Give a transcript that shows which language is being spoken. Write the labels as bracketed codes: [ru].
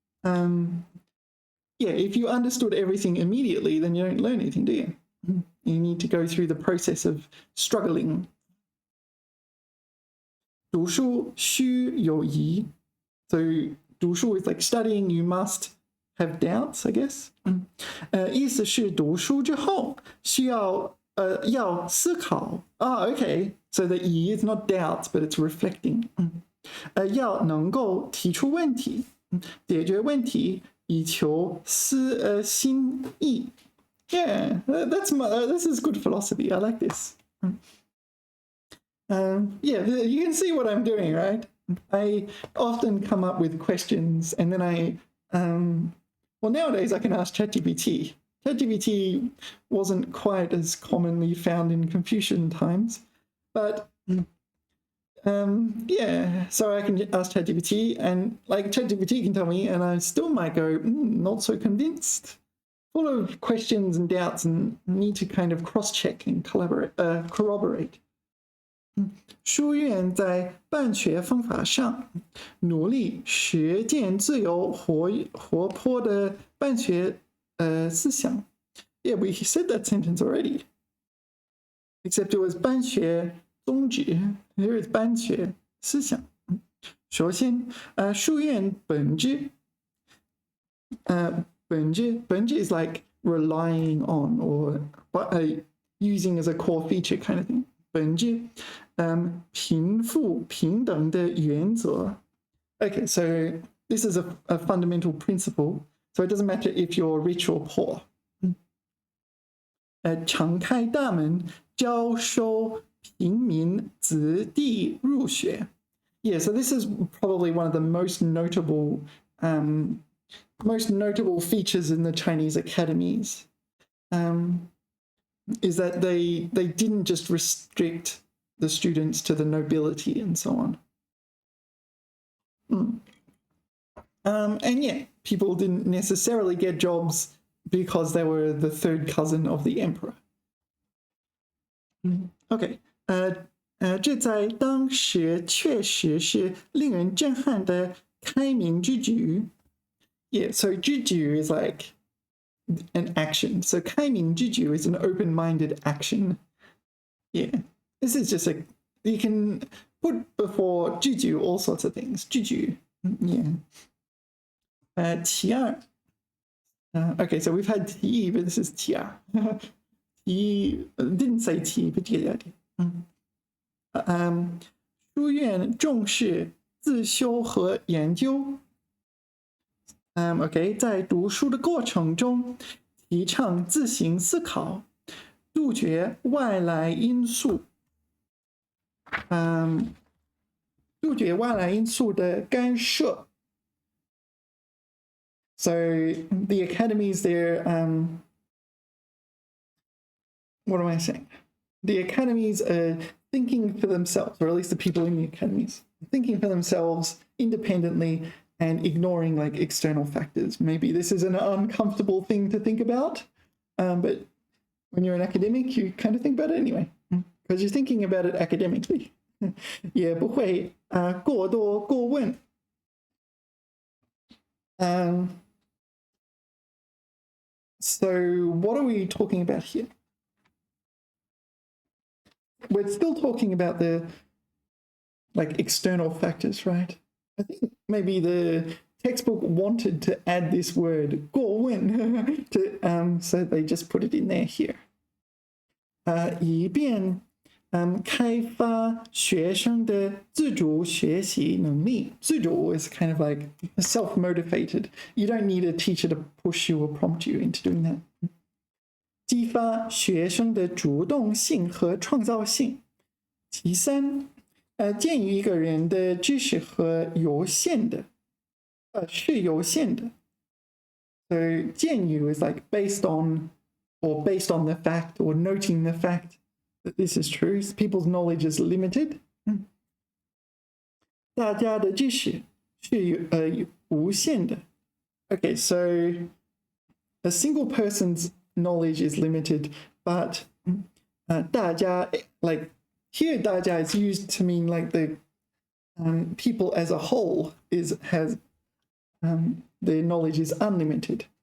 [en] Yeah, if you understood everything immediately, then you don't learn anything, do you? You need to go through the process of struggling. [zh] 读书须有疑. [en] So 读书 is like studying, you must have doubts, I guess. [zh] 意思是读书之后需要要思考. [en] Okay. So the 疑 is not doubts, but it's reflecting. [zh] 要能够提出问题, 解决问题以求心意. [en] Yeah, this is good philosophy. I like this. Yeah, you can see what I'm doing, right? I often come up with questions and then I Well, nowadays I can ask ChatGPT. ChatGPT wasn't quite as commonly found in Confucian times, but yeah, so I can ask ChatGPT, and like ChatGPT can tell me, and I still might go, not so convinced. Full of questions and doubts, and need to kind of cross-check and corroborate. [zh] 书院在办学方法上努力实践自由活泼的办学思想。 [en] Yeah, we said that sentence already. Except it was [zh] 办学宗旨 [en] Here is [zh] 办学思想。首先，书院本质 [en] is like relying on or using as a core feature kind of thing. [zh] 本质，贫富平等的原则。 [en] Okay, so this is a fundamental principle. So it doesn't matter if you're rich or poor. 敞开大门，招收平民子弟入学。 Yeah, so this is probably one of the most notable features in the Chinese academies. Is that they didn't just restrict the students to the nobility and so on. And yeah, people didn't necessarily get jobs because they were the third cousin of the emperor. [zh] Okay, 这在当时确实是令人震撼的开明之举。 [en] Yeah, so 之举 is like an action. So [zh] 开明之举 [en] is an open-minded action. Yeah, this is just you can put before 之举 all sorts of things. 之举 yeah. 其二 okay, so we've had 其 but this is 其二 其 didn't say 其 but you get the idea. [zh] 书院重视自修和研究。 Okay, 在读书的过程中，提倡自行思考，杜绝外来因素，杜绝外来因素的干涉。 [en] So the academies there, what am I saying? The academies are thinking for themselves, or at least the people in the academies, thinking for themselves independently and ignoring like external factors. Maybe this is an uncomfortable thing to think about, but when you're an academic, you kind of think about it anyway, because you're thinking about it academically. [zh] 也不会过多过问。 [en] So what are we talking about here? We're still talking about the like external factors, right? I think maybe the textbook wanted to add this word 过问 to so they just put it in there here. [zh] 以便开发学生的自主学习能力。 [en] 自主 is kind of like self-motivated. You don't need a teacher to push you or prompt you into doing that. [zh] 激发学生的主动性和创造性。其三，鉴于一个人的知识和有限的，是有限的。 [en] So 鉴于 is like based on the fact or noting the fact that this is true. People's knowledge is limited. [zh] 大家的知识是无限的。 [en] Okay, so a single person's knowledge is limited, but 大家 like here 大家 is used to mean like the people as a whole has their knowledge is unlimited.